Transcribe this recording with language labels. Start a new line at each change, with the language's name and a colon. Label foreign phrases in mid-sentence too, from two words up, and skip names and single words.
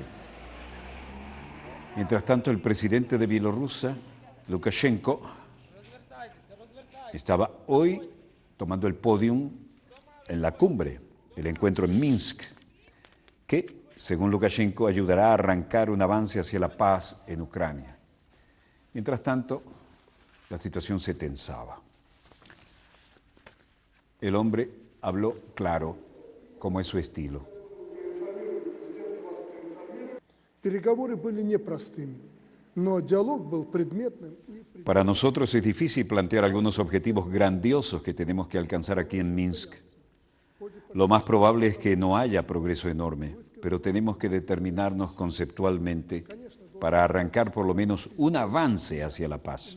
Spanish: Mientras tanto, el presidente de Bielorrusia, Lukashenko, estaba hoy tomando el podium en la cumbre, el encuentro en Minsk, que, según Lukashenko, ayudará a arrancar un avance hacia la paz en Ucrania. Mientras tanto, la situación se tensaba. El hombre habló claro, como es su estilo.
Russian: Переговоры были непростыми, но диалог был предметным.
Spanish: Para nosotros es difícil plantear algunos objetivos grandiosos que tenemos que alcanzar aquí en Minsk. Lo más probable es que no haya progreso enorme, pero tenemos que determinarnos conceptualmente para arrancar por lo menos un avance hacia la paz.